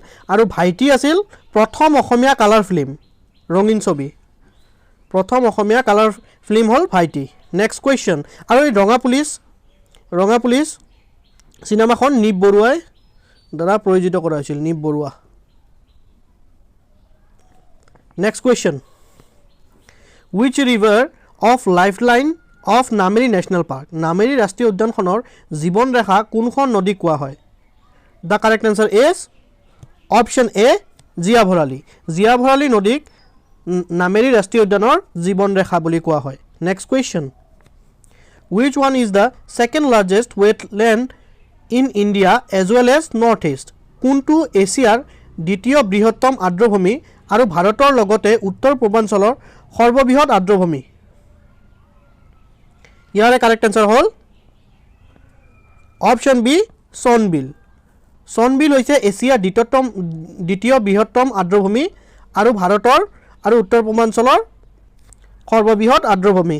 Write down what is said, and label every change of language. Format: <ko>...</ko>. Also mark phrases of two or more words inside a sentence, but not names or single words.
<as>আৰু ভাইটি আছিল প্ৰথম অসমীয়া</as> <en>colour film,</en> <as>ৰঙীন ছবি। প্ৰথম অসমীয়া</as> <en>colour film</en> <as>হ'ল ভাইটি।</as> <en>next question,</en> <as>আৰু এই ৰঙা পুলিচ চিনেমাখন নিপ বৰুৱাই দ্বাৰা প্ৰযোজিত কৰা হৈছিল, নিপ বৰুৱা।</as> <en>next question, which river of lifeline of Nameri National Park?</en> <as>নামেৰী ৰাষ্ট্ৰীয় উদ্যানখনৰ জীৱন ৰেখা কোনখন নদী কোৱা হয়?</as> <en>The correct answer is option A,</en> <as>জিয়া ভৰালী। জিয়া ভৰালী নদীক নামেৰী ৰাষ্ট্ৰীয় উদ্যানৰ জীৱন ৰেখা বুলি কোৱা হয়।</as> <en>next question, which one is the second largest wetland in India as well as North East?</en> <as>কোনটো এছিয়াৰ দ্বিতীয় বৃহত্তম আৰ্দ্ৰভূমি আৰু ভাৰতৰ লগতে উত্তৰ পূৰ্বাঞ্চলৰ সৰ্ববৃহৎ আৰ্দ্ৰভূমি? ইয়াৰে</as> <en>correct answer</en> <as>হ'ল</as> <en>option B,</en> <as>চনবিল। চনবিল হৈছে এছিয়াৰ দ্বিতীয় বৃহত্তম আৰ্দ্ৰভূমি আৰু ভাৰতৰ আৰু উত্তৰ পূৰ্বাঞ্চলৰ সৰ্ববৃহৎ আৰ্দ্ৰভূমি।</as>